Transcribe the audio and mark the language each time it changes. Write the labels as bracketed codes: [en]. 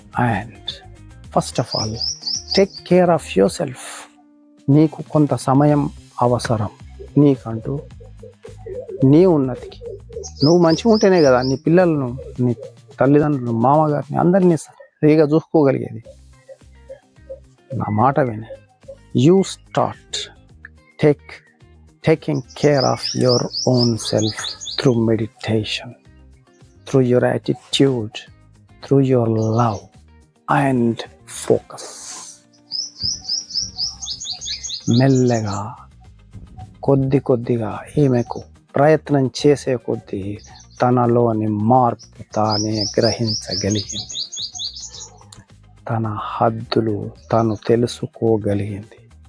[en] And first of all take care of yourself. [te] నీకు కొంత సమయం అవసరం, నీకంటూ నీ ఉన్నతికి. నువ్వు మంచిగా ఉంటేనే కదా నీ పిల్లలను, నీ తల్లిదండ్రులు, మామగారిని, అందరినీ సరిగా చూసుకోగలిగేది. నా మాట విని [en] You start taking care of your own self through meditation, through your attitude, through your love and focus. [te] మెల్లగా కొద్దిగా ఈమెకు ప్రయత్నం చేసే కొద్దీ తనలోని మార్పు తానే గ్రహించగలిగింది. తన హద్దులు తను తెలుసుకోగలిగింది.